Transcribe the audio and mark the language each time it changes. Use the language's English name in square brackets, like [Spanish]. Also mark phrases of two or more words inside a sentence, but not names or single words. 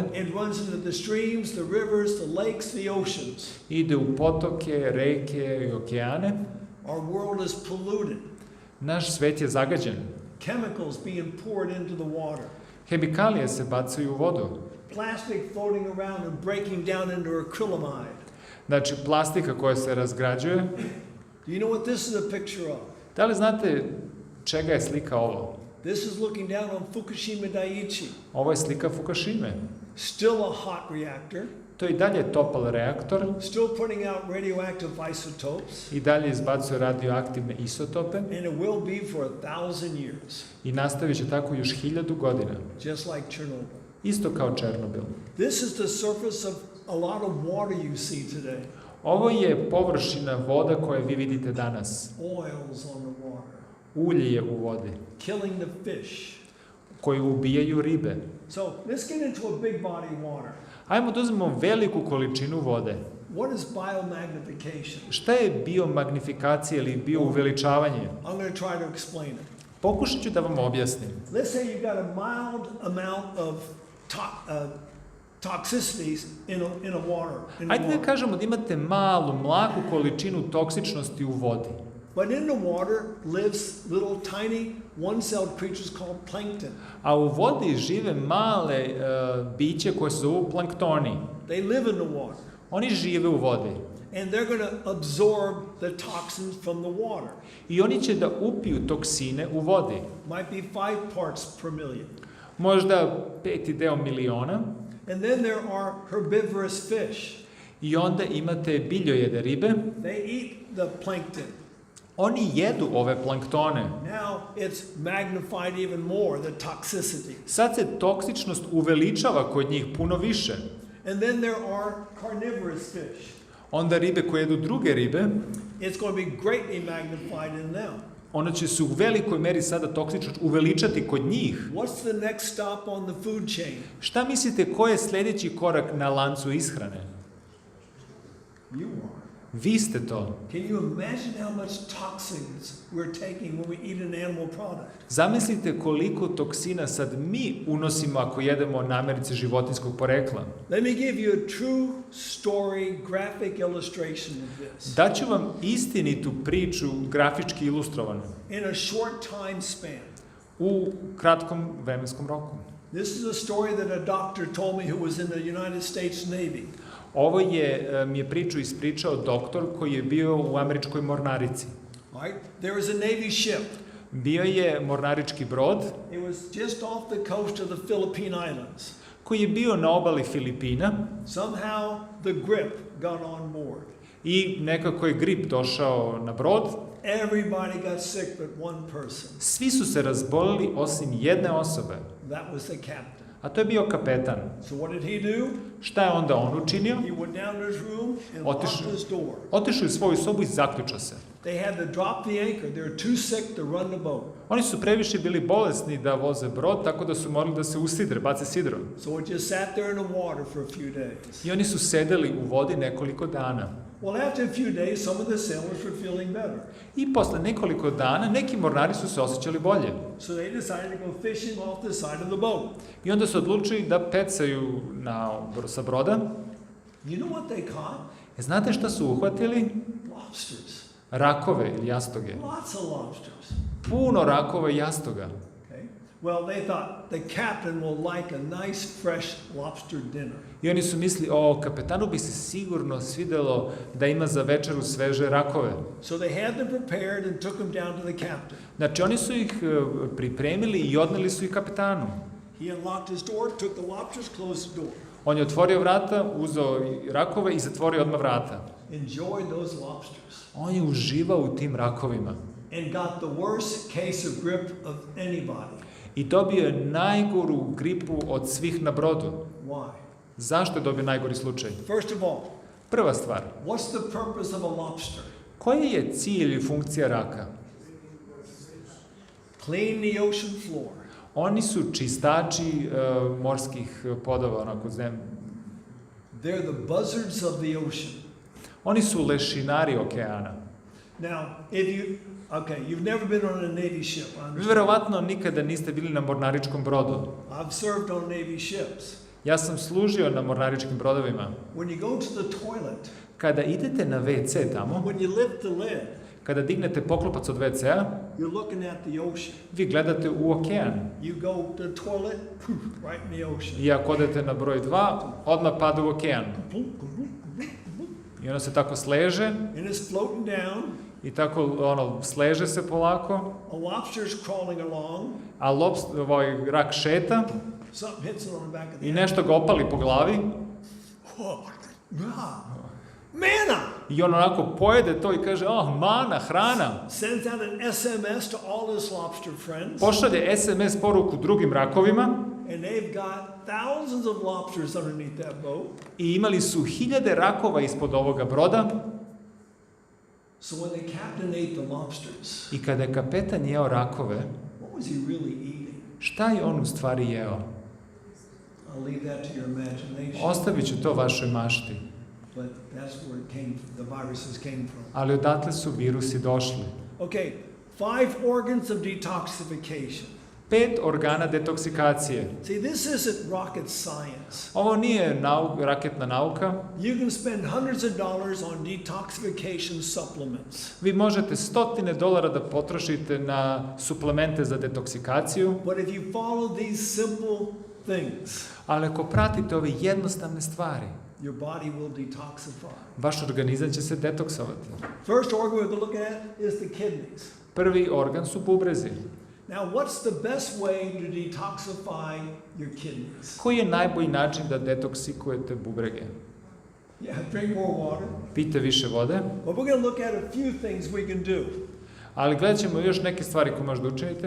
[English] It runs into the streams, the rivers, the lakes, the oceans. [Serbian] Ide u potoke, reke i okeane. [English] Our world is polluted. [Serbian] Naš svet je zagađen. [English] Chemicals being poured into the water. [Serbian] Hemikalije se bacaju u vodu. [English] Plastic floating around and breaking down into acrylamide. [Serbian] Znači, plastika koja se razgrađuje. [English] Do you know what this is a picture of? [Serbian] Da li znate čega je slika ovo? [English] This is looking down on Fukushima Daiichi. [Serbian] Ovo je slika Fukushime. [English] Still a hot reactor. [Serbian] To je i dalje topal reaktor. [English] Still putting out radioactive isotopes. [Serbian] I dalje izbacuje radioaktivne isotope. [English] And it will be for 1,000 years. [Serbian] I nastavit će tako još 1000 godina. [English] Just like Chernobyl. [Serbian] Isto kao Černobil. [English] This is the surface of a lot of water you see today. [Serbian] Ovo je površina voda koje vi vidite danas. [English] Oils on the water. [Serbian] Ulje je u vodi. [English] Killing the fish. [Serbian] Koji ubijaju ribe. [English] So let's get into a big body of water. [Serbian] Ajmo da uzmemo veliku količinu vode. [English] What is biomagnification? [Serbian] Šta je biomagnifikacija ili biouveličavanje? [English] I'm going to try to explain it. [Serbian] Pokušat ću da vam objasnim. [English] Let's say you've got a mild amount of toxicities in a water. [Serbian] Ajde da kažemo da imate malu, mlaku količinu toksičnosti u vodi. [English] But in the water lives little tiny one-celled creatures called plankton. [Serbian] A u vodi žive male biće koje se zovu planktoni. [English] They live in the water. [Serbian] Oni žive u vodi. [English] And they're going to absorb the toxins from the water. [Serbian] I oni će da upiju toksine u vodi. [English] Might be 5 parts per million. [Serbian] Možda 5 deo miliona. [English] And then there are herbivorous fish. [Serbian] I onda imate biljojede ribe. [English] They eat the plankton. [Serbian] Oni jedu ove planktone. [English] Now it's magnified even more, the toxicity. [Serbian] Sad se toksičnost uveličava kod njih puno više. [English] And then there are carnivorous fish. [Serbian] Onda ribe koje jedu druge ribe, [English] it's going to be greatly magnified in them. [Serbian] Ono će se u velikoj meri sada toksičnost uveličati kod njih. [English] What's the next stop on the food chain? [Serbian] Šta mislite ko je sljedeći korak na lancu ishrane? [English] You are. [Serbian] Vi ste to. [English] Can you imagine how much toxins we're taking when we eat an animal product? [Serbian] Zamislite koliko toksina sad mi unosimo ako jedemo namirnice životinjskog porekla. [English] Let me give you a true story, graphic illustration of this. [Serbian] Daću vam istinitu priču, grafički ilustrovanu. [English] In a short time span. [Serbian] U kratkom vremenskom roku. [English] This is a story that a doctor told me who was in the United States Navy. [Serbian] Ovo mi je priču ispričao doktor koji je bio u američkoj mornarici. [English] Right? There was a Navy ship. [Serbian] Bio je mornarički brod. [English] It was just off the coast of the Philippine Islands. [Serbian] Koji je bio na obali Filipina. [English] Somehow the grip got on board. [Serbian] I nekako je grip došao na brod. [English] Everybody got sick but one person. [Serbian] Svi su se razbolili osim jedne osobe. [English] That was the captain. [Serbian] A to je bio kapetan. [English] So what did he do? [Serbian] Šta je onda on učinio? [English] He went down to his room and locked his door. [Serbian] Otišao u svoju sobu i zaključao se. [English] They had to drop the anchor. They were too sick to run the boat. [Serbian] Oni su previše bili bolesni da voze brod, tako da su morali da se usidre, bace sidro. [English] So it just sat there in the water for a few days. [Serbian] I oni su sedeli u vodi nekoliko dana. [English] Well, after a few days, some of the sailors were feeling better. [Serbian] I posle nekoliko dana neki mornari su se osjećali bolje. [English] So they decided to go fishing off the side of the boat. [Serbian] I onda su odlučili da pecaju sa broda. [English] You know what they caught? [Serbian] Znate šta su uhvatili? [English] Lobsters. [Serbian] Rakove ili jastoge. [English] Lots of lobsters. [Serbian] Puno rakova i jastoga. [English] Okay. Well, they thought the captain will like a nice fresh lobster dinner. [Serbian] I oni su mislili, kapetanu bi se sigurno svidelo da ima za večeru sveže rakove. [English] So they had them prepared and took them down to the captain. [Serbian] Znači, oni su ih pripremili i odneli su ih kapetanu. [English] He unlocked his door, took the lobsters, closed the door. [Serbian] On je otvorio vrata, uzeo rakove i zatvorio odmah vrata. [English] Enjoyed those lobsters. [Serbian] On je uživao u tim rakovima. [English] And got the worst case of grip of anybody. [Serbian] I dobio je najgoru gripu od svih na brodu. [English] Why? [Serbian] Zašto je dobio najgori slučaj? [English] First of all, [Serbian] Prva stvar. [English] what's the purpose of a lobster? [Serbian] Koji je cilj i funkcija raka? [English] Clean the ocean floor. [Serbian] Oni su čistači morskih podova, onako zemlje. [English] They're the buzzards of the ocean. [Serbian] Oni su lešinari okeana. [English] Now, you've never been on a Navy ship. [Serbian] I Vi [English] understand. [Serbian] verovatno nikada niste bili na mornaričkom brodu. [English] I've served on Navy ships. [Serbian] Ja sam služio na mornaričkim brodovima. [English] When you go to the toilet, [Serbian] Kada idete na WC tamo, [English] when you lift the lid, [Serbian] kada dignete poklopac od WC-a, [English] you're looking at the ocean. [Serbian] vi gledate u okean. [English] You go to the toilet, right in the ocean. [Serbian] I ako odete na broj 2, odmah pada u okean. I ono se tako sleže [English] And it's floating down. [Serbian] i tako sleže se polako, [English] A lobster's crawling along. [Serbian] a rak šeta [English] Something hits it on the back of the [Serbian] i [English] head. [Serbian] nešto ga opali po glavi [English] Oh, ah, manna! [Serbian] i on onako pojede to i kaže, mana, hrana. [English] Sends out an SMS to all his lobster friends. [Serbian] Pošalje SMS poruku drugim rakovima [English] And they've got thousands of lobsters underneath that boat. [Serbian] i imali su 1000 rakova ispod ovoga broda. [English] So when the captain ate the lobsters, [Serbian] I kada je kapetan jeo rakove, [English] what was he really eating? [Serbian] šta je on u stvari jeo? [English] I'll leave that to your imagination. [Serbian] Ostavit ću to vašoj mašti. [English] But that's where the viruses came from. [Serbian] Ali odatle su virusi došli. [English] Okay, 5 organs of detoxification. [Serbian] 5 organa detoksikacije. [English] See, this isn't rocket science. [Serbian] Ovo nije raketna nauka. [English] You can spend hundreds of dollars on detoxification supplements. [Serbian] Vi možete $100 da potrošite na suplemente za detoksikaciju. [English] But if you follow these simple things, [Serbian] Ali ako pratite ove jednostavne stvari, [English] your body will detoxify. [Serbian] vaš organizam će se detoksovati. [English] First organ we're looking at is the kidneys. [Serbian] Prvi organ su bubrezi. [English] Now, what's the best way to detoxify your kidneys? [Serbian] Koji je najbolji način da detoksikujete bubrege? [English] Yeah, drink more water. [Serbian] Pijte više vode. [English] But we're going to look at a few things we can do. [Serbian] Ali gledat ćemo još neke stvari koje možda učinite.